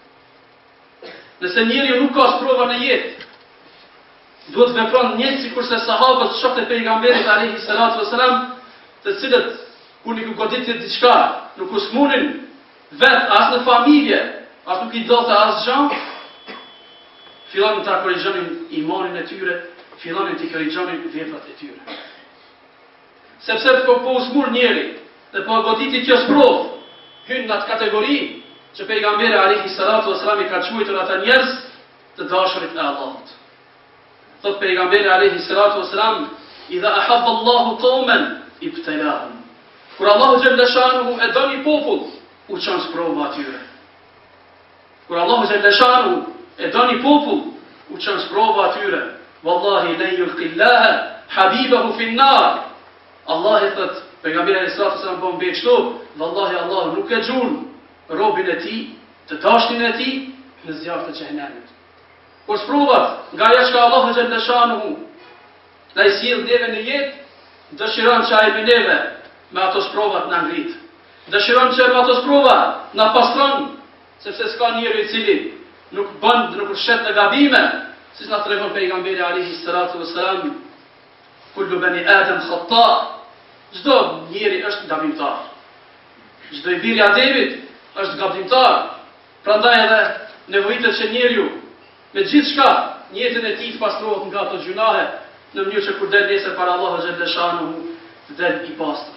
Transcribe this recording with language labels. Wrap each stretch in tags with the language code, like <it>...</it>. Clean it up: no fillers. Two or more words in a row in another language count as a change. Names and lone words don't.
<sq>Nëse njeriu nuk ka sprova në jetë, duhet vepron njëjtë sikurse sahabët shokët e pejgamberit</sq> <ar>عليه الصلاة والسلام,</ar> <sq>të cilët kur nuk u goditë diçka, nuk u smunin vet as në familje, as nuk i dote asgjë, fillonin ta korrigjonin imanin e tyre, fillonin të korrigjonin veprat e tyre. Sepse po smur njeri dhe po goditi kjo sprovë, hyn në atë kategori që pejgamberi</sq> <ar>عليه الصلاة والسلام</ar> <sq>i ka quajtur ata njerëz të dashurit e Allahut. Thot pejgamberi</sq> <ar>عليه الصلاة والسلام إذا أحب الله قوما ابتلاهم.</ar> <sq>Kur Allahu</sq> <ar>جل شأنه</ar> <sq>e don një popull, u çon sprovë atyre. Kur Allahu</sq> <ar>جل شأنه</ar> <sq>e don një popull, u çon sprovë atyre.</sq> <ar>والله لا يلقي الله حبيبه في النار.</ar> <sq>Allah e thot pejgamberi</sq> <ar>عليه الصلاة والسلام</ar> <sq>po mbi kështu, vallahi Allah nuk e xhun robën e tij, të dashnin e tij në zjarr të xhenemit. Por sprovat nga ajo që Allahu</sq> <ar>جل شأنه</ar> <sq>na i sjell neve në jetë, dëshiron që ai me neve me ato sprovat na ngrit. Dëshiron që me ato sprova na pastron, sepse s'ka njeri i cili nuk bën, nuk shet në gabime, siç na tregon pejgamberi</sq> <ar>عليه الصلاة والسلام, كل بني آدم خطاء.</ar> <sq>Çdo njeri është gabimtar. Çdo i biri i Ademit është gabimtar. Prandaj edhe nevojitet që njeriu me gjithçka në jetën e tij të pastrohet nga ato gjunahe, në mënyrë që kur del nesër para Allahu</sq> <ar>جل شأنه</ar> <sq>të del i pastër.</sq>